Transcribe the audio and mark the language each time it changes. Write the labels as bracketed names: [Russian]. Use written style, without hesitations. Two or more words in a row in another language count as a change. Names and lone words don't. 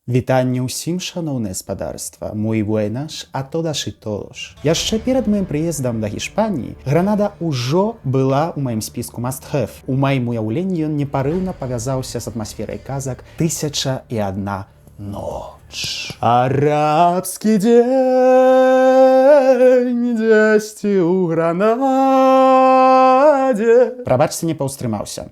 [Belarusian] Вітанне ўсім, шаноўнае спадарства, [Spanish] muy buenas a todas y todos. [Belarusian] Яшчэ перад маім прыездам да Гішпаніі Гранада ўжо была ў маім спіску must-have. У маім уяўленні ён непарыўна павязаўся з атмасферай казак «Тысяча і адна ноч». Арабскі дзень дзесьці ў Гранадзе. Прабачце, не паўстрымаўся.